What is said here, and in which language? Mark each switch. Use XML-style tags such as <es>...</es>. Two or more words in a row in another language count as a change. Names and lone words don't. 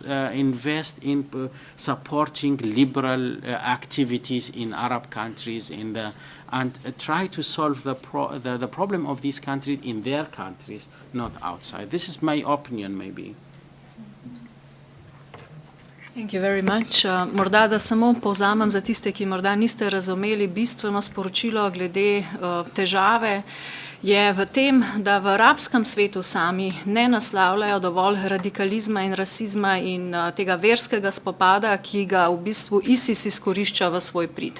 <en>Invest in supporting liberal activities in Arab countries, and try to solve the problem of these countries in their countries, not outside. This is my opinion, maybe. Thank you very much.</en> <sl>Morda, da samo povzamem za tiste, ki morda niste razumeli bistveno sporočilo glede težave, je v tem, da v arabskem svetu sami ne naslavljajo dovolj radikalizma in rasizma in tega verskega spopada, ki ga v bistvu ISIS izkorišča v svoj prid.</sl>